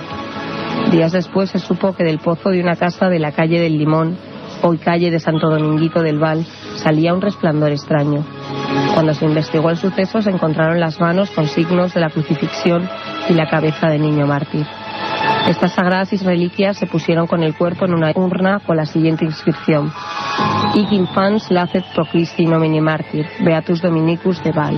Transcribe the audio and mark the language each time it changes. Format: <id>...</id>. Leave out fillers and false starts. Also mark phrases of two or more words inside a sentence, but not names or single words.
<es>Días después se supo que del pozo de una casa de la calle del Limón, hoy calle de Santo Dominguito del Val, salía un resplandor extraño. Cuando se investigó el suceso, se encontraron las manos con signos de la crucifixión y la cabeza de niño mártir. Estas sagradas reliquias se pusieron con el cuerpo en una urna con la siguiente inscripción:</es> <la>Hic infans lacet pro Christi nomini martir, Beatus Dominicus de Val.</la>